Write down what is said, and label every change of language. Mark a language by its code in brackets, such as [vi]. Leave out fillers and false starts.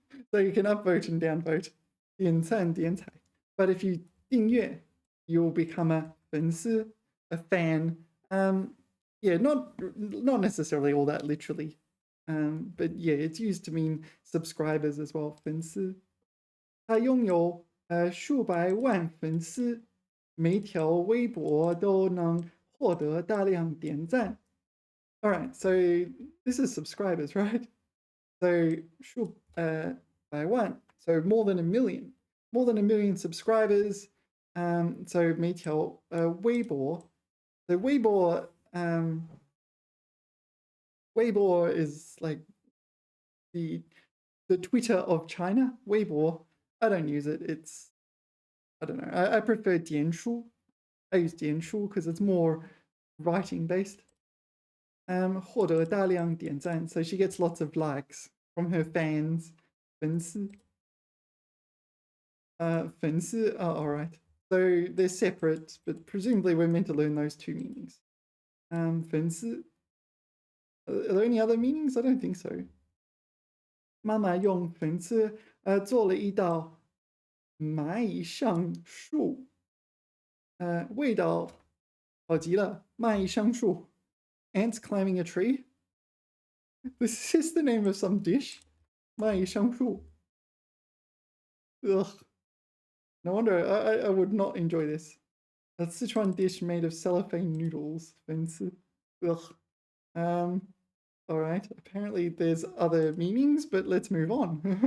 [en] So you can upvote and downvote. [zh] 点赞点彩. [en] But if you 订阅, you will become a 粉丝, a fan. Yeah, not necessarily all that literally. But yeah, it's used to mean subscribers as well. [zh] 粉丝. 他拥有数百万粉丝，每条微博都能获得大量点赞。 [en] All right, so this is subscribers, right? So 数百万, so more than a million subscribers. So 每条微博, so 微博, 微博 is like the Twitter of China. 微博.I don't use it. It's, I don't know. I prefer 简书. I use 简书 because it's more writing based. [zh] 获得大量点赞. [en] So she gets lots of likes from her fans. [zh] 粉丝. [en] 粉丝, oh, all right. So they're separate, but presumably we're meant to learn those two meanings. [zh] 粉丝. [en] Are there any other meanings? I don't think so. [zh] 妈妈用粉丝做了一道蚂蚁上树，味道好极了，蚂蚁上树 [en] Ants climbing a tree? This is the name of some dish? [zh] 蚂蚁上树.Ugh. [en] No wonder I would not enjoy this. A Sichuan dish made of cellophane noodles. [zh] 粉丝.Ugh. [en] Alright, apparently there's other meanings, but let's move on.